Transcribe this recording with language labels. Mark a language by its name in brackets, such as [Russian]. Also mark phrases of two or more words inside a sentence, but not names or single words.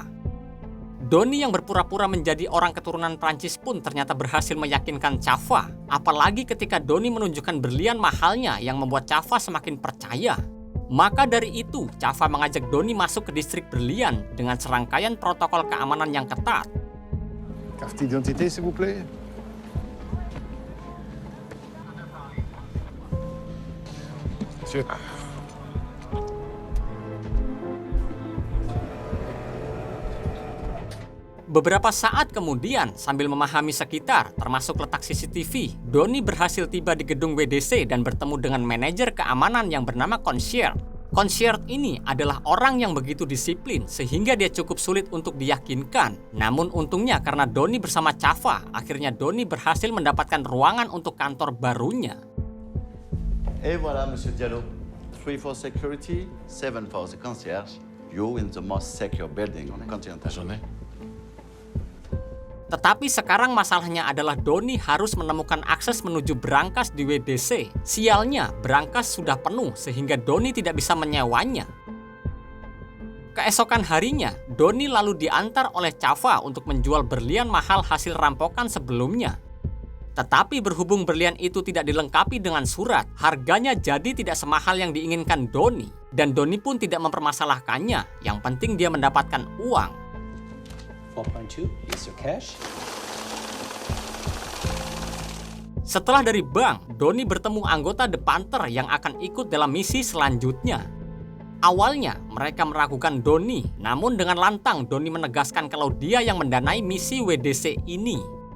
[Indonesian] Donnie yang berpura-pura menjadi orang keturunan Prancis pun ternyata berhasil meyakinkan Chava, apalagi ketika Donnie menunjukkan berlian mahalnya yang membuat Chava semakin percaya. Maka dari itu, Chava mengajak Donnie masuk ke distrik berlian dengan serangkaian protokol keamanan yang ketat. [French] Carte d'identité, s'il vous plaît. Monsieur. [Indonesian] Beberapa saat kemudian, sambil memahami sekitar, termasuk letak CCTV, Donnie berhasil tiba di gedung WDC dan bertemu dengan manajer keamanan yang bernama Concierge. Concierge ini adalah orang yang begitu disiplin sehingga dia cukup sulit untuk diyakinkan. Namun untungnya karena Donnie bersama Chava, akhirnya Donnie berhasil mendapatkan ruangan untuk kantor barunya. [French] Et voilà, Monsieur Diallo. [English] 3 for security, 7 for the concierge. You in the most secure building on the continental. [Indonesian] Tetapi sekarang masalahnya adalah Donnie harus menemukan akses menuju brankas di WDC. Sialnya, brankas sudah penuh sehingga Donnie tidak bisa menyewanya. Keesokan harinya, Donnie lalu diantar oleh Chava untuk menjual berlian mahal hasil rampokan sebelumnya. Tetapi berhubung berlian itu tidak dilengkapi dengan surat, harganya jadi tidak semahal yang diinginkan Donnie. Dan Donnie pun tidak mempermasalahkannya, yang penting dia mendapatkan uang. [English] 4.2, here's your cash. [Indonesian] Setelah dari bank, Donnie bertemu anggota The Panther yang akan ikut dalam misi selanjutnya. Awalnya, mereka meragukan Donnie, namun dengan lantang Donnie menegaskan kalau dia yang mendanai misi WDC ini.